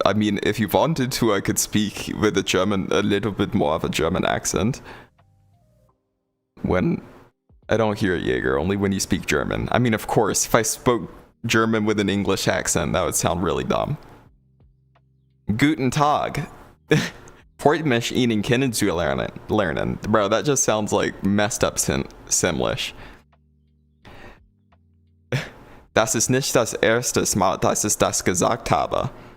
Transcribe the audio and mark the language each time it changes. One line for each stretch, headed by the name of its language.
English: I mean, if you wanted to, I could speak with a little bit more of a German accent. When I don't hear it, Jaeger, only when you speak German. I mean, of course, if I spoke German with an English accent, that would sound really dumb.
German: Guten Tag. Freut mich, Ihnen kennenzulernen.
English: Bro, that just sounds like messed up Simlish.
German: Das ist nicht das erste Mal, dass ich das gesagt habe.